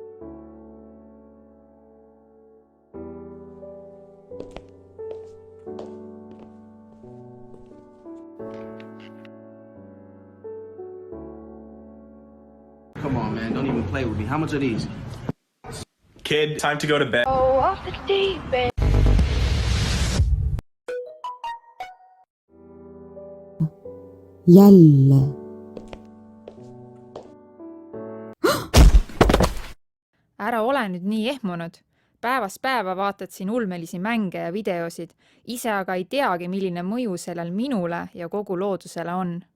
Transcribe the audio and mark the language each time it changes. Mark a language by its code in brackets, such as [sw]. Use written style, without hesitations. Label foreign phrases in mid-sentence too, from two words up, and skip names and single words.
[en] Come on, man. Don't even play with me. How much are these? Kid, time to go to bed. Oh, off the deep end. [et] Jälle. Ära ole nüüd nii ehmunud. Päevast päeva vaatad siin ulmelisi mänge ja videosid, ise aga ei teagi, milline mõju sellel minule ja kogu loodusele on.